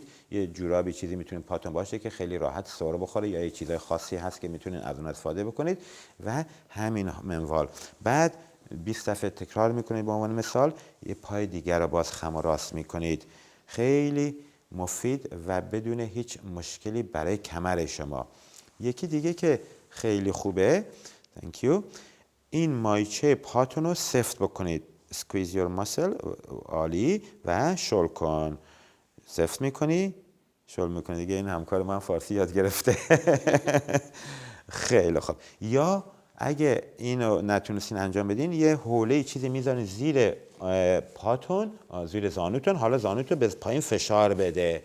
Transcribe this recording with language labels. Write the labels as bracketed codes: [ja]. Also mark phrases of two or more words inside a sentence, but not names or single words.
[fa] یه جورابی چیزی میتونید پاتون باشه که خیلی راحت سر بخوره، یا یه چیزای خاصی هست که میتونید از اون استفاده بکنید و همین منوال. بعد 20 دفعه تکرار میکنید. به عنوان مثال یه پای دیگر رو باز خم و راست میکنید. خیلی مفید و بدون هیچ مشکلی برای کمر شما. یکی دیگه که خیلی خوبه، [en] thank you، [fa] این مایچه پاتون رو سفت بکنید. [en] squeeze your muscle، [fa] عالی، و شل کن. سفت میکنی، شل میکنی. دیگه این همکار من فارسی یاد گرفته. خیلی خوب. یا اگه اینو نتونستین انجام بدین، یه حوله چیزی میذارین زیر پاتون، زیر زانوتون، حالا زانوتون به پایین فشار بده.